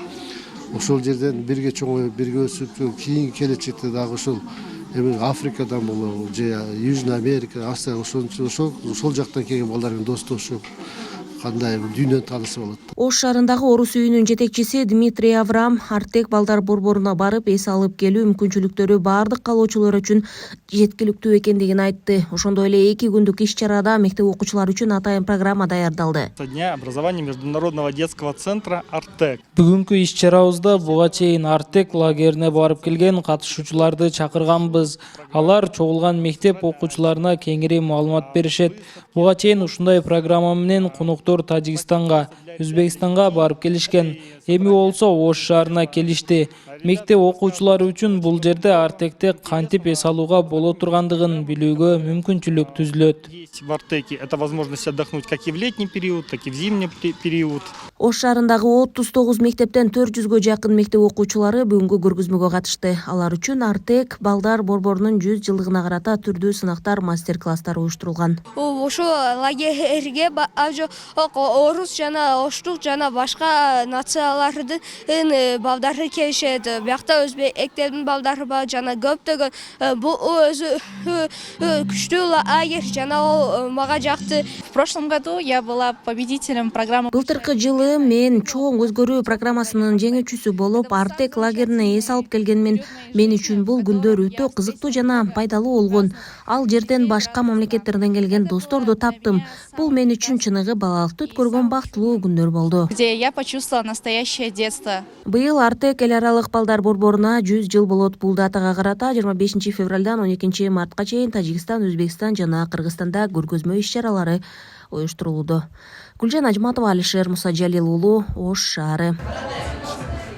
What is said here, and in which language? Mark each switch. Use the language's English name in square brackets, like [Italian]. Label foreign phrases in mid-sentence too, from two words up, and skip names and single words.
[Kyrgyz] Ошол жерден бирге чоңоюп, бирге өсүп, кийинки келечекте дагы ошол Африкадан болобу, же [Russian] Южный Америка, [Kyrgyz] Асия, ошол жактан келген балдар менен достошуп, кандай дүйнөнү таанысы болот. Ош шаарындагы Орус үйүнүн жетекчиси Дмитрий Аврам Артек балдар борборуна барып эс алып келүү мүмкүнчүлүктөрү баардык калоочулар үчүн жеткиликтүү экендигин айтты. Ошондой эле 2 күндүк иш-чарада мектеп окуучулары үчүн атайын программа даярдалды. [Russian] Дня образования Международного детского центра Артек. [Kyrgyz] Бүгүнкү иш-чарабызда буга чейин Артек лагерине барып келген катышуучуларды чакырганбыз. Алар чогулган мектеп окуучуларына кеңири маалымат беришет. Буга чейин ушундай программа менен конуктор Тажикстанга, Өзбекстанга барып келишкен. Эми болсо Ош шаарына келишти. Мектеп окуучулары үчүн бул жерде Артекте кантип эс алууга боло тургандыгын билүүгө мүмкүнчүлүк түзүлөт. [Russian] В Артеке это возможность отдохнуть как и в летний период, так и в зимний период. [Kyrgyz] Ош шаарындагы 39 мектептен 400гө жакын мектеп окуучулары бүгүнкү көргөзмөгө катышты. Алар үчүн Артек балдар борборунун 100 жылдыгына карата түрдүү сынактар, мастер-класстар уюштурулган. Ошо лагерге орус жана оштук жана башка нациялардын балдары келишет. Биякта өзбектердин балдары бар жана көптөгөн. Бул өзү күчтүү лагерь жана ал мага жакты. [Russian] В прошлом году я была победителем программы. [Kyrgyz] Былтыркы жылы мен чоң өзгөрүү программасынын жеңүүчүсү болуп, Артек лагерине эс алып келгенмин. Мен үчүн бул күндөр өтө кызыктуу жана пайдалуу болгон. Ал жерден башка мамлекеттерден келген досторду таптым. Бул мен үчүн чыныгы балалыкты өткөргөн бактылуу күндөр болду. [Russian] Где я почувствовала настоящее детство. [Kyrgyz] Быйыл Артек эл аралык балдар борборуна 100 жыл болот. Бул датага карата 25 февралдан 12 мартка чейин Тажикстан, Өзбекстан жана Кыргызстанда көргөзмө иш-чаралары уюштурулду. Гүлжан Ажматова, Алишер Мусажалил уулу, Ош шаары.